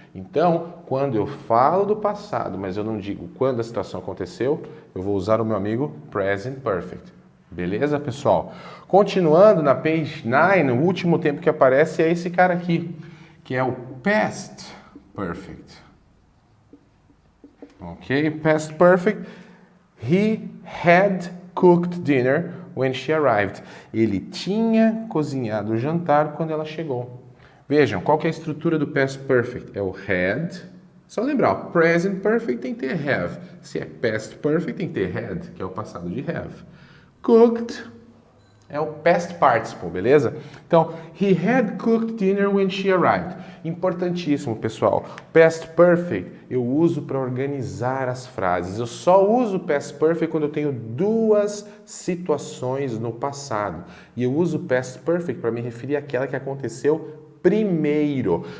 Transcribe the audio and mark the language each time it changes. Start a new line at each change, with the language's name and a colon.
Portuguese: Então, quando eu falo do passado, mas eu não digo quando a situação aconteceu, eu vou usar o meu amigo present perfect. Beleza, pessoal? Continuando na page 9, o último tempo que aparece é esse cara aqui, que é o past perfect. Ok? Past perfect.
English: He had cooked dinner when she arrived.
Portuguese: Ele tinha cozinhado o jantar quando ela chegou. Vejam, qual que é a estrutura do past perfect? É o had. Só lembrar, o present perfect tem que ter have. Se é past perfect, tem que ter had, que é o passado de have. Cooked é o past participle, beleza? Então,
English: he had cooked dinner when she arrived.
Portuguese: Importantíssimo, pessoal. Past perfect eu uso para organizar as frases. Eu só uso past perfect quando eu tenho duas situações no passado. E eu uso past perfect para me referir àquela que aconteceu primeiro.